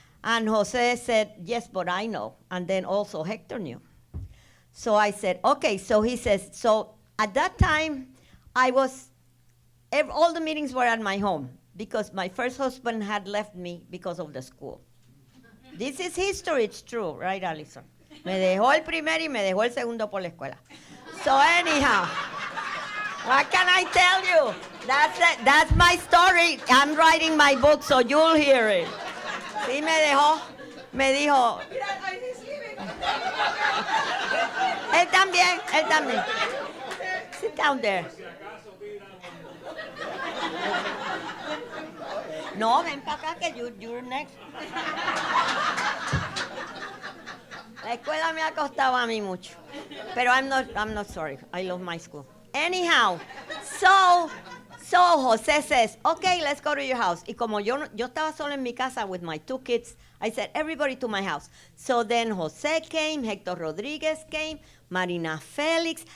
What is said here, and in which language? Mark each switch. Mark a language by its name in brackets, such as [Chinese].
[English] And Jose said, yes, but I know. And then also Hector knew. So I said, okay. So he says, so at that time, all the meetings were at my home because my first husband had left me because of the school. This is history, it's true, right, Alison? [Spanish] Me dejó el primero y me dejó el segundo por la escuela. [English] So anyhow, what can I tell you? That's it. That's my story. I'm writing my book, so you'll hear it. [Spanish] Sí, me dijo. Él también. [English] Sit down there. [Spanish] No, ven para acá que [English] you're next. [Spanish] La escuela me ha costado a mí mucho. [English] Pero I'm not sorry. I love my school. Anyhow, so Jose says, okay, let's go to your house. [Spanish] Y como yo estaba solo en mi casa [English] with my two kids, I said, everybody to my house. So then Jose came, Hector Rodriguez came, Marina Felix.